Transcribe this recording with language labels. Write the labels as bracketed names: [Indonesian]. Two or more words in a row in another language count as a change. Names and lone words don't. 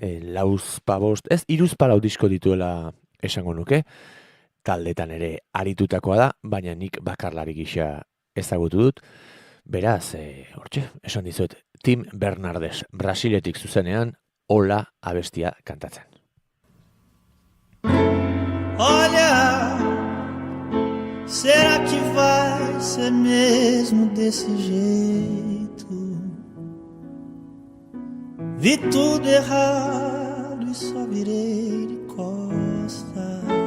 [Basque] 3 disko dituela esango nuke. Taldetan ere aritutakoa da, baina nik bakarlari gisa ezagutu dut. Beraz, hortxe, esan dizuet, Tim Bernardes Brasiletik zuzenean Ola abestia kantatzen. [Portuguese] Olha, será que vai ser mesmo desse jeito? Vi tudo errado e só virei de costas.